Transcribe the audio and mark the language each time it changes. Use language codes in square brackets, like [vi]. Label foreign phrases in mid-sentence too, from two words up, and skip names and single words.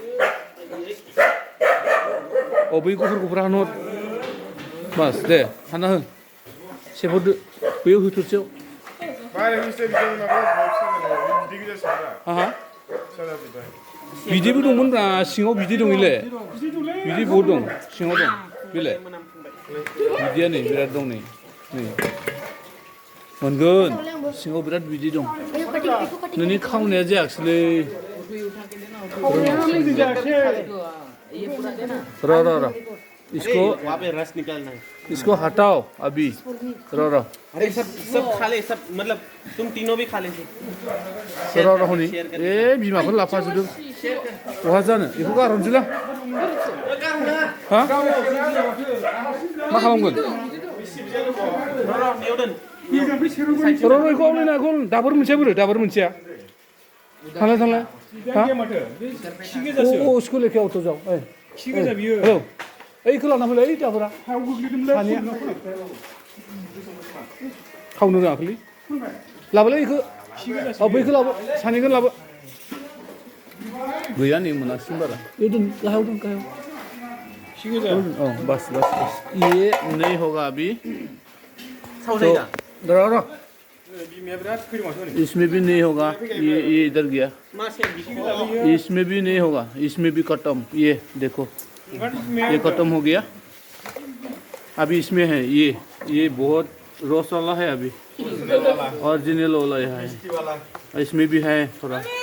[brx] अ बै गफुर हानहर बास दे हाना हो सेबहरदो बैयाव होथोरसेयाव बिदैबो दंमोनब्रा सिङाव बिदै दं इलाय बिदै बहुद दं सिङाव दं बेलाय बिदैया नै बिराद दं नै मोनगोन सिङाव बिराद बिदै दं नोंनि खावनाया जायाखिसैलै र' [hi] इसको हटाओ अभी [brx] रो [hi] अरे सब खा ले सब मतलब तुम तीनों भी खा ले [brx] रो हनै ए बिमाखौ लाफाजोबदों बहा जानो बेखौ गारहरनोसैलां हा मा खालामगोन र' बेखौ आवलायनायखौ दाबोर मोनसेया थांलाय हा अ [hi] इसको लेके अट' जाओ [brx] औ ओइखौ लाना फैलाय ओइ दाबोरा खावनो रोङाखैलै लाबोलाय बेखौ बैखौ लाबो सानैखौ लाबो गैया नै मोनाखिसै बारा गाहायाव दं [hi] बस ये नहीं होगा अभी र इसमें भी नहीं होगा ये इधर गया इसमें भी नहीं होगा इसमें भी खत्म ये देखो ये खत्म हो गया अभी इसमें है ये बहुत रस वाला है अभी ओरिजिनल वाला है इसमें भी है थोड़ा